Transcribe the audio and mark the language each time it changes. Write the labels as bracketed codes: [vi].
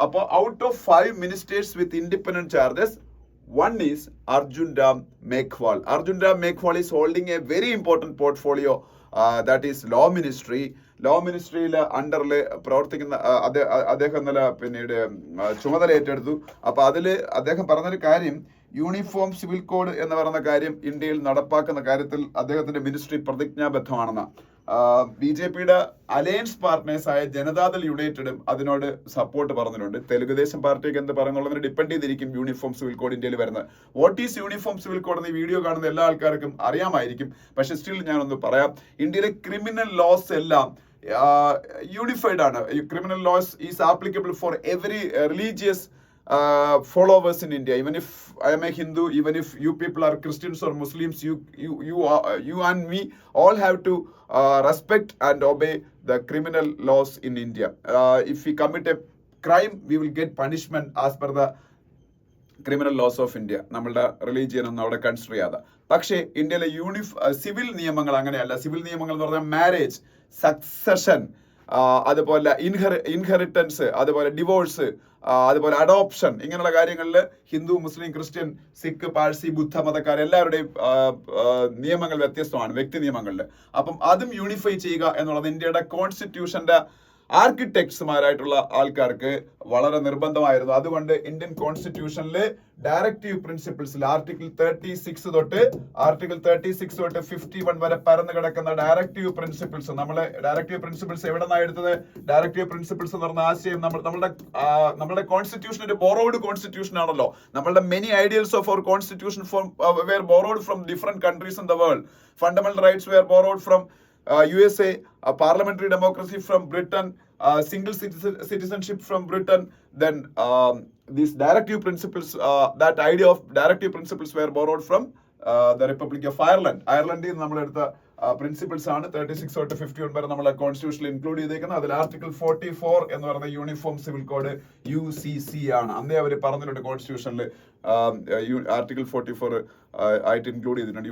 [en] അപ്പോൾ out of 5 ministers with independent charges, one is Arjun Ram Meghwal. Arjun Ram Meghwal is holding a very important portfolio, that is law ministry. [ml] Law മിനിസ്ട്രിയിൽ അണ്ടറിൽ പ്രവർത്തിക്കുന്ന അദ്ദേഹം ഇന്നലെ പിന്നീട് ചുമതല ഏറ്റെടുത്തു. അപ്പൊ അതില് അദ്ദേഹം പറഞ്ഞൊരു കാര്യം, യൂണിഫോം സിവിൽ കോഡ് എന്ന് പറയുന്ന കാര്യം ഇന്ത്യയിൽ നടപ്പാക്കുന്ന കാര്യത്തിൽ അദ്ദേഹത്തിന്റെ മിനിസ്ട്രി പ്രതിജ്ഞാബദ്ധമാണെന്ന്. BJPയുടെ അലയൻസ് പാർട്ട്നേഴ്സ് ആയ ജനതാദൾ യുണൈറ്റഡും അതിനോട് സപ്പോർട്ട് പറഞ്ഞിട്ടുണ്ട്. തെലുങ്കുദേശം പാർട്ടിയൊക്കെ എന്ത് പറയുന്നുള്ളതിനെ ഡിപ്പെൻഡ് ചെയ്തിരിക്കും യൂണിഫോം സിവിൽ കോഡ് ഇന്ത്യയിൽ വരുന്നത്. What is uniform civil code എന്ന് ഈ വീഡിയോ കാണുന്ന എല്ലാ ആൾക്കാർക്കും അറിയാമായിരിക്കും. പക്ഷെ സ്റ്റിൽ ഞാനൊന്ന് പറയാം. ഇന്ത്യയിലെ ക്രിമിനൽ ലോസ് എല്ലാം യൂണിഫൈഡ് ആണ്. [en] Criminal laws is applicable for every religious followers in India. Even if I am a Hindu, even if you people are Christians or Muslims, you and me all have to respect and obey the criminal laws in India. If we commit a crime, we will get punishment as per the criminal laws of India. [ml] നമ്മളുടെ religion ഒന്നും അവിടെ consider ചെയ്യാതെ. പക്ഷേ ഇന്ത്യയിലെ civil നിയമങ്ങൾ അങ്ങനെയല്ല. Civil നിയമങ്ങൾ എന്ന് പറഞ്ഞാൽ മാരേജ്, സക്സഷൻ, അതുപോലെ ഇൻഹെറിറ്റൻസ്, അതുപോലെ ഡിവോഴ്സ്, അതുപോലെ അഡോപ്ഷൻ, ഇങ്ങനെയുള്ള കാര്യങ്ങളിൽ ഹിന്ദു, മുസ്ലിം, ക്രിസ്ത്യൻ, സിഖ്, പാഴ്സി, ബുദ്ധ മതക്കാർ എല്ലാവരുടെയും നിയമങ്ങൾ വ്യത്യസ്തമാണ്, വ്യക്തി നിയമങ്ങളിൽ. അപ്പം അതും യൂണിഫൈ ചെയ്യുക എന്നുള്ളത് ഇന്ത്യയുടെ കോൺസ്റ്റിറ്റ്യൂഷന്റെ ആർക്കിടെക്ട്സുമാരായിട്ടുള്ള ആൾക്കാർക്ക് വളരെ നിർബന്ധമായിരുന്നു. അതുകൊണ്ട് ഇന്ത്യൻ കോൺസ്റ്റിറ്റ്യൂഷനിലെ ഡയറക്റ്റീവ് പ്രിൻസിപ്പിൾസിൽ ആർട്ടിക്കിൾ 36 തൊട്ട് 51 വരെ പരന്നു കിടക്കുന്ന ഡയറക്റ്റീവ് പ്രിൻസിപ്പിൾസ്, നമ്മളെ ഡയറക്റ്റീവ് പ്രിൻസിപ്പിൾസ് എവിടെ നിന്നാണ് എടുത്തത്? ഡയറക്റ്റീവ് പ്രിൻസിപ്പിൾസ് എന്ന് പറഞ്ഞ ആശയം നമ്മുടെ കോൺസ്റ്റിറ്റ്യൂഷൻ ഒരു ബോറോഡ് കോൺസ്റ്റിറ്റ്യൂഷൻ ആണല്ലോ. [en] നമ്മളുടെ many ideals of our constitution were borrowed from different countries in the world. Fundamental rights were borrowed from USA, parliamentary democracy from Britain, single citizenship from Britain. Then these directive principles, that idea of directive principles were borrowed from the republic of Ireland. [ml] അയർലൻഡിൽ നിന്ന് നമ്മളെടുത്ത principles ആണ് 36 തൊട്ട് 51 വരെ നമ്മളെ കോൺസ്റ്റിറ്റ്യൂഷനിൽ include ചെയ്തേക്കുന്നത്. അതിൽ article 44 എന്ന് പറയുന്ന യൂണിഫോം സിവിൽ കോഡ് UCC ആണ്. അന്നേ അവർ പറഞ്ഞിട്ടുണ്ട് കോൺസ്റ്റിറ്റ്യൂഷനിൽ ആർട്ടിക്കിൾ 44 ആയിട്ട് ഇൻക്ലൂഡ് ചെയ്തിട്ടുണ്ട്.